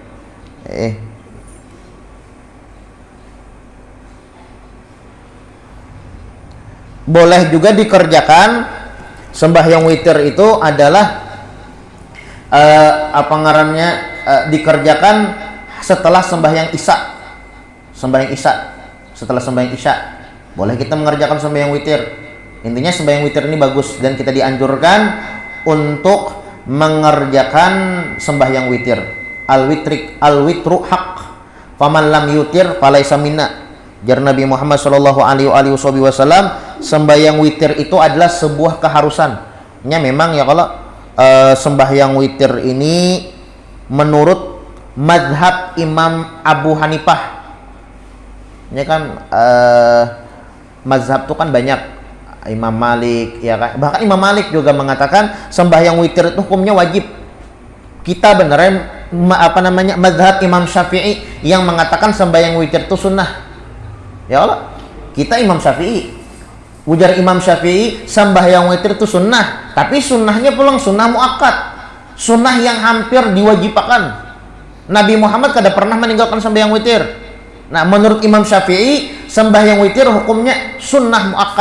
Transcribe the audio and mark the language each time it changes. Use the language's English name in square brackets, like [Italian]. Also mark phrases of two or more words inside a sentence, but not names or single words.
[Indonesian] Boleh juga dikerjakan sembahyang witir itu adalah apa ngarannya dikerjakan setelah sembahyang isya. Sembahyang isya, setelah sembahyang isya boleh kita mengerjakan sembahyang witir. Intinya sembahyang witir ini bagus dan kita dianjurkan untuk mengerjakan sembahyang witir. [Arabic] الوتر حق، فمن لم يوتر فليس منا. [Banjar] Jar Nabi Muhammad [Arabic] صلى الله عليه وسلم, [Indonesian] sembahyang witir itu adalah sebuah keharusan. Nya memang ya kalau sembahyang witir ini menurut mazhab Imam Abu Hanifah. Ini kan mazhab itu kan banyak, Imam Malik ya kan, bahkan Imam Malik juga mengatakan sembahyang witir itu hukumnya wajib. Kita beneran mazhab Imam Syafi'i yang mengatakan sembahyang witir itu sunnah. Ya Allah, kita Imam Syafi'i. Ujar Imam Syafi'i, sembahyang witir itu sunnah, tapi sunnahnya pulang sunnah muakkad, sunnah yang hampir diwajibkan. Nabi Muhammad kada pernah meninggalkan sembahyang witir. Nah, menurut Imam Syafi'i, sembahyang witir hukumnya sunnah muakkad.